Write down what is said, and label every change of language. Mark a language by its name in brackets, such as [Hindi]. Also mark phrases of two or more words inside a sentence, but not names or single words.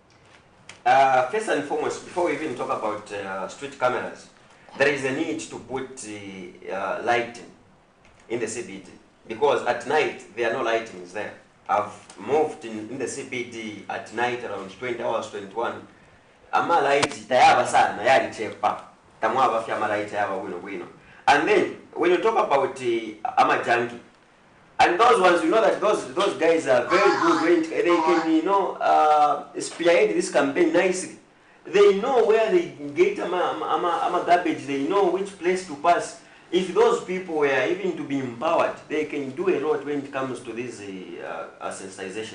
[English] First and foremost, before we even talk about street cameras, there is a need to put lighting in the CBD, because at night there are no lightings there. I've moved in the CBD at night around 20 hours, 21. [Bemba] Ama light tayaba sana yali chepa. Tamwa afya ama light tayaba wino. [English] And then when you talk about ama junkie, and those ones, that those guys are very good. They can spearhead this campaign nicely. They know where they get ama garbage. They know which place to pass. If those people were even to be empowered, they can do a lot when it comes to this sensitization.